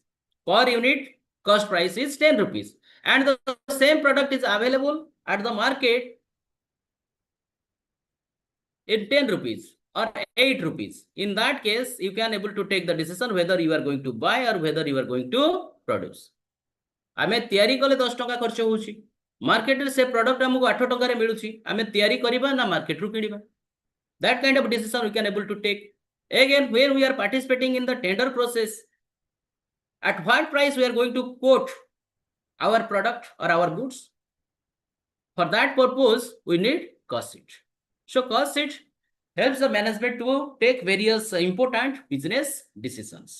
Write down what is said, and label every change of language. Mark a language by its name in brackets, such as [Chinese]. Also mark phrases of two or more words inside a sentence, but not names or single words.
[English] Per unit cost price is 10 rupees. And the same product is available at the market in 10 rupees or 8 rupees. In that case, you can able to take the decision whether you are going to buy or whether you are going to produce. [Odia] ଆମେ ତିଆରି କଲେ 10 ଟଙ୍କା ଖର୍ଚ୍ଚ ହଉଛି ମାର୍କେଟ ରେ ସେ ପ୍ରଡକ୍ଟ ହମକୁ 8 ଟଙ୍କା ରେ ମିଳୁଛି ଆମେ ତିଆରି କରିବା ନା ମାର୍କେଟ ରୁ କିଣିବା. [English] That kind of decision we can able to take. Again, where we are participating in the tender process, at what price we are going to quote our product or our goods. For that purpose, we need cost sheet. So cost sheet helps the management to take various important business decisions.